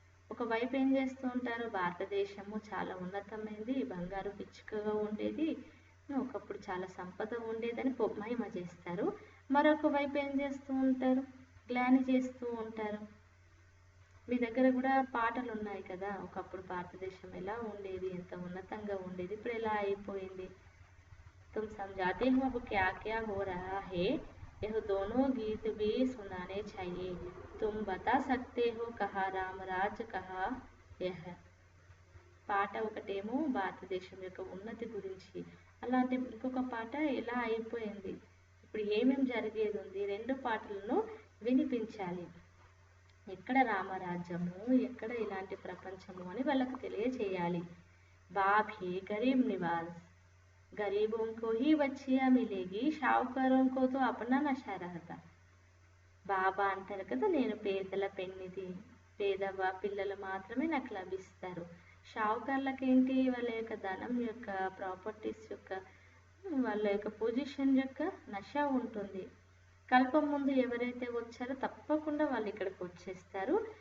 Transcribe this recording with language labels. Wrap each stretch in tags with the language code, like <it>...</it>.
<te>ఒకవైపు ఏం చేస్తూ ఉంటారు? భారతదేశము చాలా ఉన్నతమైంది, బంగారు పిచ్చుకగా ఉండేది, ఒకప్పుడు చాలా సంపద ఉండేదని మహిమ చేస్తారు. మరొక వైపు ఏం చేస్తూ ఉంటారు? గ్లాని చేస్తూ ఉంటారు. మీ దగ్గర కూడా పాటలు ఉన్నాయి కదా, ఒకప్పుడు భారతదేశం ఎలా ఉండేది, ఎంత ఉన్నతంగా ఉండేది, ఇప్పుడు ఎలా అయిపోయింది.</te> <hi>तुम समझाते हो अब क्या क्या हो रहा है, यह दोनों गीत भी सुनाने चाहिए. तुम बता सकते हो कहाँ रामराज कहाँ यह.</hi> <te>పాట ఒకటేమో భారతదేశం యొక్క ఉన్నతి గురించి, అలాంటి ఇంకొక పాట ఎలా అయిపోయింది, ఇప్పుడు ఏమేమి జరిగేది ఉంది. 2 పాటలను వినిపించాలి. ఎక్కడ రామరాజ్యము, ఎక్కడ ఇలాంటి ప్రపంచము అని వాళ్ళకు తెలియచేయాలి.</te> <hi>బాప్ హే గరీబ్ నివాజ్, गरीबों को ही बच्चियाँ मिलेगी, షావుకారోं को तो अपना नशा रहता.</hi> <te>బాబా అంటారు కదా, నేను పేదల పెన్నిది, పేదవ పిల్లలు మాత్రమే నాకు లభిస్తారు. షావుకార్లకేంటి? వాళ్ళ యొక్క ధనం యొక్క, ప్రాపర్టీస్ యొక్క, వాళ్ళ యొక్క పొజిషన్ యొక్క నష ఉంటుంది. కల్పం ముందు ఎవరైతే వచ్చారో తప్పకుండా వాళ్ళు ఇక్కడికి వచ్చేస్తారు.</te>